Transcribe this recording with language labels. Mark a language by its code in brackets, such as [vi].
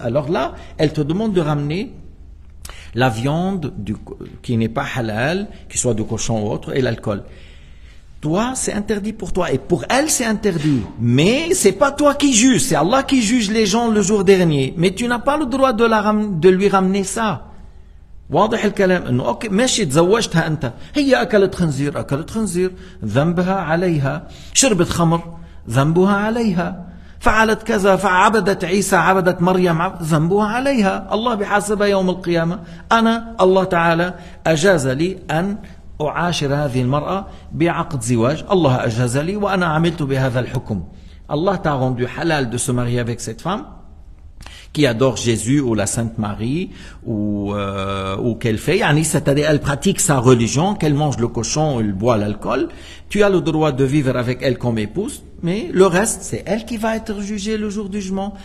[fr] Alors là, elle te demande de ramener la viande qui n'est pas halal, qui soit de cochon ou autre, et l'alcool. Toi, c'est interdit pour toi. Et pour elle, c'est interdit. Mais c'est pas toi qui juge. C'est Allah qui juge les gens le jour dernier. Mais tu n'as pas le droit de lui ramener ça. [ar] واضح الكلام انه اوكي ماشي تزوجتها انت هي اكلت خنزير ذنبها عليها شربت خمر ذنبها عليها فعلت كذا فعبدت عيسى عبدت مريم ذنبها عليها الله بحاسبها يوم القيامة. أنا الله تعالى أجاز لي أن أعاشر هذه المرأة بعقد زواج الله أجاز لي وأنا عملت بهذا الحكم. [fr] Allah t'a rendu halal de se marier avec cette femme qui adore Jésus ou la Sainte Marie ou qu'elle fait, c'est-à-dire elle pratique sa religion, qu'elle mange le cochon ou elle boit l'alcool. Tu as le droit de vivre avec elle comme épouse, mais le reste, c'est elle qui va être jugée le jour du jugement.